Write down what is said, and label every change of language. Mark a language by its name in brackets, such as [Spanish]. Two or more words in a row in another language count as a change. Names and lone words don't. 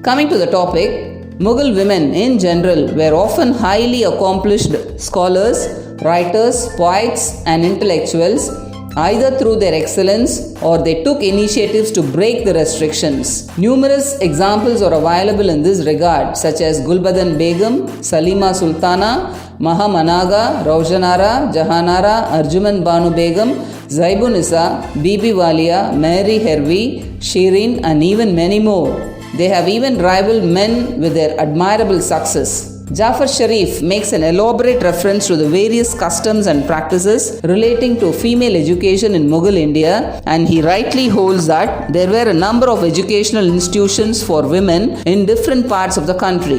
[English] Coming to the topic, Mughal women in general were often highly accomplished scholars, writers, poets and intellectuals, either through their excellence or they took initiatives to break the restrictions. Numerous examples are available in this regard, such as Gulbadan Begum, Salima Sultana, Mahamanaga, Raujanara, Jahanara, Arjuman Banu Begum, Zaibun Isa, Bibi Walia, Mary Hervey, Shirin and even many more. They have even rivaled men with their admirable success. Jafar Sharif makes an elaborate reference to the various customs and practices relating to female education in Mughal India, and he rightly holds that there were a number of educational institutions for women in different parts of the country.